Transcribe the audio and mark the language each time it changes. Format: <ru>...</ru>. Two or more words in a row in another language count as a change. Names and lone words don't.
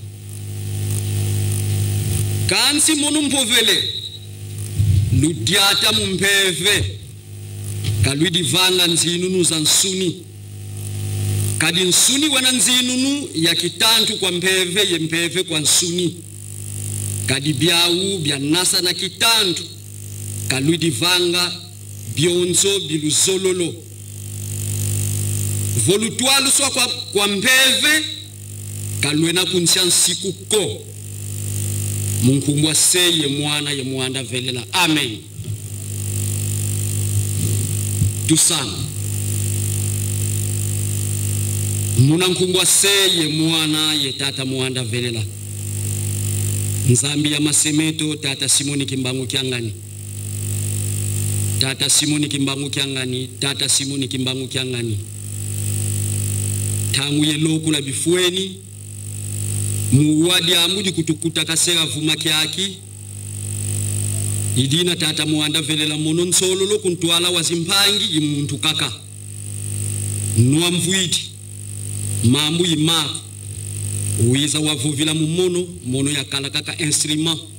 <kg>kansi monu mpovele ludiata mumpeve kalwidi vanga nzinunu za nsuni kadi nsuni wana nzinunu ya kitantu kwa mpeve ye mpeve kwa nsuni kadi biau bia nasa na kitantu kalwidi vanga bionzo biluzololo volutualu swa kwa mpeve kalwena kunsia nsiku ko munkumbwa seye mwana ye mwanda velela amen tusana muna nkumbwa seye mwana ye tata mwanda velela nzambi ya masemeto tata Simoni Kimbangu Kyangani tata Simoni Kimbangu Kyangani tata Simoni Kimbangu Kyangani tangu ye lokula bifueni muwadi amudi kutukuta kasera vuma kyaki idina tata mwanda velela mono nsololo kuntwala wazimpangi imuntu kaka nuwa mvuiti mambu imako uiza wavuvila mumono mono ya kala kaka instrument</kg>